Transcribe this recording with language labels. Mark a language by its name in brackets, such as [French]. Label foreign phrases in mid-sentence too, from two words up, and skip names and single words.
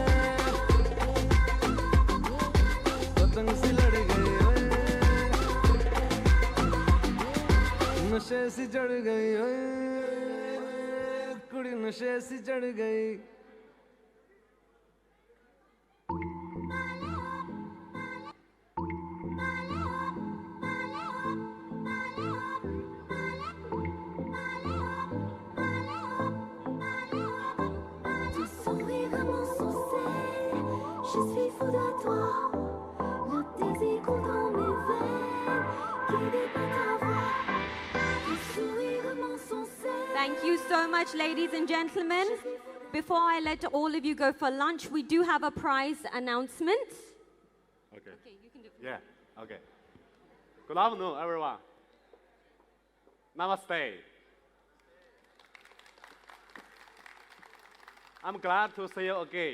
[Hindi] पतंग सी लड़ गई ओए नशे से चढ़ गई ओए कुड़ी नशे से चढ़ गई [French] Ton sourire à mon sourcil, je suis fou de toi. Le désir coule dans mes veines, qui n'est pas ta voix. Ton sourire à mon sourcil. [English] Thank you so much, ladies and gentlemen. Before I let all of you go for lunch, we do have a prize announcement. Okay. Okay, you can do it. Yeah. Okay. Good afternoon, everyone. Namaste. I'm glad to see you again.